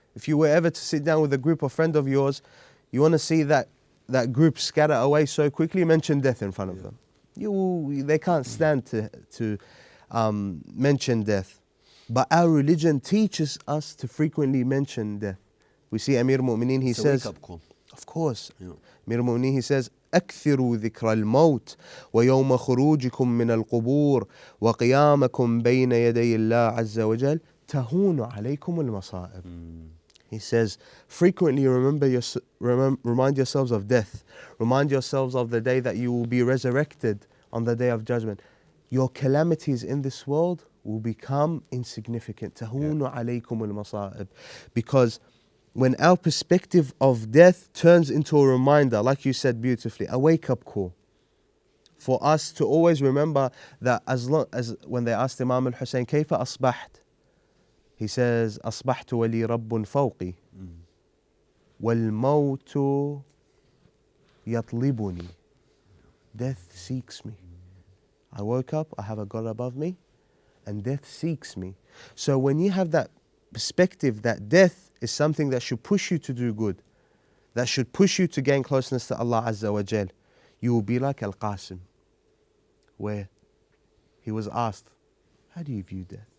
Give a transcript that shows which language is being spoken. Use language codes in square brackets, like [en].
[en] If you were ever to sit down with a group of friends of yours, you want to see that group scatter away so quickly, mention death in front of them. They can't stand to mention death. But our religion teaches us to frequently mention death. We see Amir al-Mu'mineen, he says, wake up call. of course, Yeah. [ar] Amir al-Mu'mineen, [en] he says, [ar] أكثروا ذكر الموت ويوم خروجكم من القبور وقيامكم بين يدي الله عز وجل تهون عليكم المصائب. [en] He says, frequently remind yourselves of death. Remind yourselves of the day that you will be resurrected on the day of judgment. Your calamities in this world will become insignificant. [ar] تهون عليكم المصائب. [en] Because when our perspective of death turns into a reminder, like you said beautifully, a wake-up call, for us to always remember that as long as when they asked Imam Hussein, [ar] كيف أصبحت? [en] He says, [ar] أصبحت ولي رب فوقي والموت يطلبني. [en] Death seeks me. I woke up, I have a God above me, and death seeks me. So when you have that perspective that death is something that should push you to do good, that should push you to gain closeness to Allah Azza wa Jal, you will be like Al-Qasim, where he was asked, how do you view death?